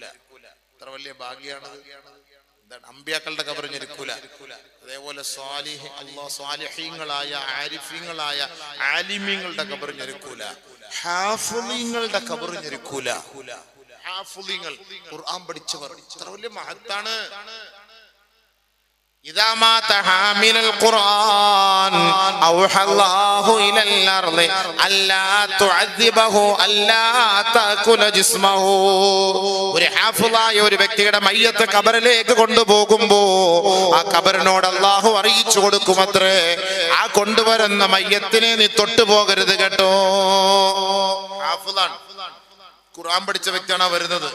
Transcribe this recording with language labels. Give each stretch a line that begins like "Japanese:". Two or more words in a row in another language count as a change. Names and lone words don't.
Malayalam: എത്ര വലിയ ഭാഗ്യാണത്. അമ്പിയാക്കളുടെ ഖബർ ഞെരുക്കൂല. അതേപോലെ സ്വാലിഹീങ്ങളായ ആരിഫീങ്ങളായ ആലിമീങ്ങളുടെ ഖബർ ഞെരുക്കൂല. ഹാഫിളീങ്ങളുടെ ഖബർ ഞെരുക്കൂല. ഹാഫിളീങ്ങൾ ഖുർആൻ പഠിച്ചവർ എത്ര വലിയ മഹത്താണ്.
Arabic: إذا مات حامل القرآن أوحى الله إلى الأرض ألا تعذبه ألا تأكل جسمه.
Malayalam: ഒരു ഹാഫിളായ ഒരു വ്യക്തിയുടെ മയ്യത്ത് ഖബറിലേക്ക് കൊണ്ടുപോകുമ്പോ ആ ഖബറിനോട് അല്ലാഹു അറിയിച്ചു കൊടുക്കുമത്രേ, ആ കൊണ്ടുവരുന്ന മയ്യത്തിനെ നീ തൊട്ടുപോകരുത് കേട്ടോ. ഹാഫിളാണ്, ഖുർആൻ പഠിച്ച വ്യക്തിയാണ് വരുന്നത്.